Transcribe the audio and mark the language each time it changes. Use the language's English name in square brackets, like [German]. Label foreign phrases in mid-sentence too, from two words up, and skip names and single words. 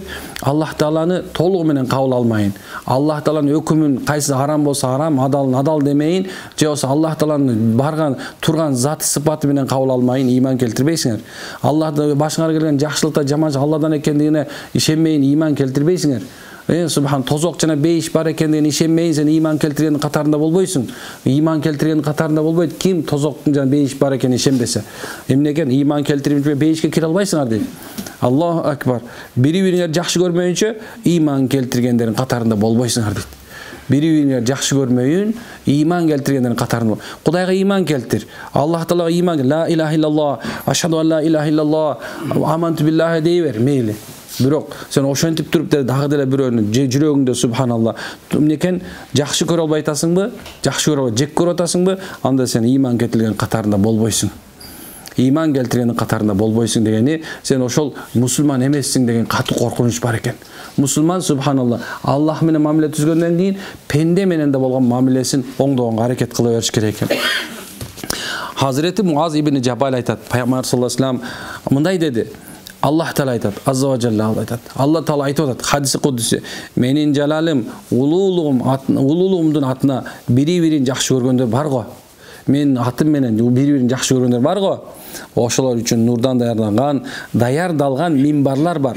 [Kyrgyz] Аллах Тааланы толугу менен кабыл алмайын. Аллах Тааланын өкүмүн кайсы харам болсо харам, адалын адал демейин. Жоосу Аллах Тааланын барган турган заты сыпаты менен кабыл алмайын, иман келтирбейсиңер. Аллах башыңарга келген жакшылыкта жаманчылык Алладан экендигине ишенбейин, иман келтирбейсиңер. Subhan tozок жана бейиш бар экендигине ишенбейин, сен ыйман келтиргендин катарында болбойсуң. Ыйман келтиргендин катарында болбойт. Ким тозоктун жана бейиш бар экенине ишенбесе. Эмне экен? Ыйман келтирип бейишке кире албайсыңар дейт. [Arabic] Аллаху акбар. [Kyrgyz] Бири-бириңерди жакшы көрмөйүнчө ыйман келтиргендердин катарында болбойсуңар дейт. Бири-бириңерди жакшы көрмөйүн, ыйман келтиргендердин катарында. Кудайга ыйман келтир. Аллах Таалага ыйман, [Arabic] لا إله إلا الله، أشهد أن لا إله إلا الله، آمنت بالله дей бер, мейли. [Kyrgyz] Бирок сен ошентип туруп дагы деле бирөөнүн жүрөгүңдө субханалла. Эмнекен жакшы көрө албай атасыңбы? Жакшы көрө албай, жек көрүп атасыңбы? Анда сен ыйман келтирген катарында болбойсуң. Ыйман келтиргендин катарында болбойсуң дегени, сен ошол мусулман эмессиң деген катуу коркунуч бар экен. Мусулман субханалла Аллах менен мамиле түзгөндөн кийин пенде менен да болгон мамилесин оңдогонго аракет кыла бериш керек экен. Hazreti Muaz ibn Jabal айтат, Пайгамбар [Arabic] صلى الله عليه وسلم [Kyrgyz] мындай деди. Аллах Таала айтат, [Arabic] عز وجل [Kyrgyz] айтат. Алла Таала айтып атат, [Arabic] حديث قدسي. [Kyrgyz] Менин жалалым, улуулугумдун атына бири-бирин жакшы көргөндөр бар го. Мен атым менен бири-бирин жакшы көргөндөр бар го. Ошолор үчүн нурдан даярдалган минбарлар бар.